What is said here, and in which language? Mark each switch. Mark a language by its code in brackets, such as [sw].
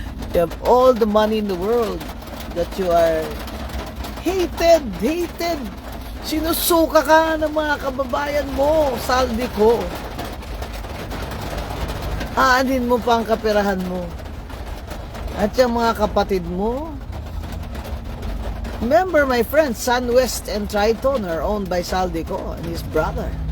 [en] You have all the money in the world that you are hated. [tl] Sinusuka ka ng mga kababayan mo, Saldico. Aanin mo pa ang kaperahan mo. At yung mga kapatid mo. [en] Remember, my friends, SunWest and Triton are owned by Saldico and his brother.